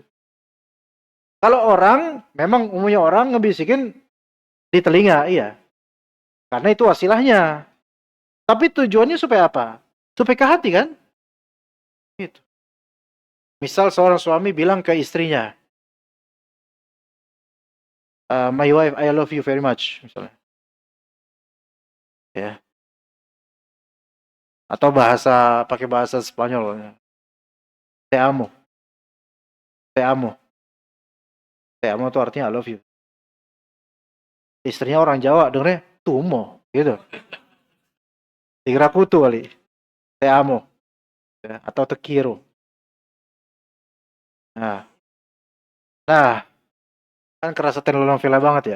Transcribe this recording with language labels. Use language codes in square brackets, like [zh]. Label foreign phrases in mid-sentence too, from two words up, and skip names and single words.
[id] Kalau orang, memang umumnya orang ngebisikin di telinga, iya. Karena itu wasilahnya. Tapi tujuannya supaya apa? Supaya ke hati kan? Gitu. Misal seorang suami bilang ke istrinya, [en] my wife, I love you very much, [id] misalnya. Ya. Atau pakai bahasa Spanyol. [es] Te amo. Te amo. Te amo [id] itu artinya [en] I love you. [id] Istrinya orang Jawa, dengernya tumo, gitu. Dikira kutu kali. [es] Te amo. [id] Ya, atau [es] te quiero. [id] Nah, kan kerasa telenovela banget ya.